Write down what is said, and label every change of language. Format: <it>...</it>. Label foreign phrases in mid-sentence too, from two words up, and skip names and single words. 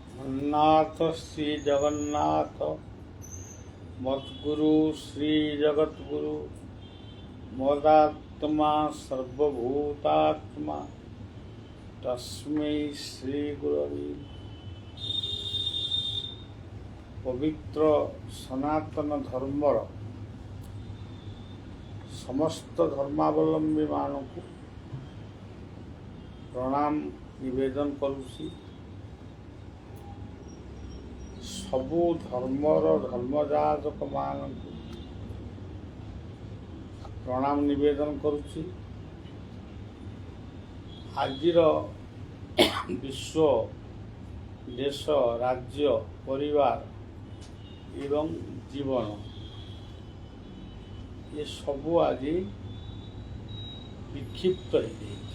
<sa>नाथ श्री जगन्नाथ मद्गुरु श्री जगद्गुरु मोदात्मा सर्वभूतात्मा तस्मै श्री गुरवे।</sa> <or>ପବିତ୍ର ସନାତନ ଧର୍ମର ସମସ୍ତ ଧର୍ମାବଲମ୍ବୀ ମାନଙ୍କୁ ପ୍ରଣାମ ନିବେଦନ କରୁଛି। ସବୁ ଧର୍ମର ଧର୍ମଜାତକ ମାନଙ୍କୁ ପ୍ରଣାମ ନିବେଦନ କରୁଛି। ଆଜିର ବିଶ୍ୱ ଦେଶ ରାଜ୍ୟ ପରିବାର ଏବଂ ଜୀବନ ଏ ସବୁ ଆଜି ବିକ୍ଷିପ୍ତ ହୋଇ ଗଲା।</or>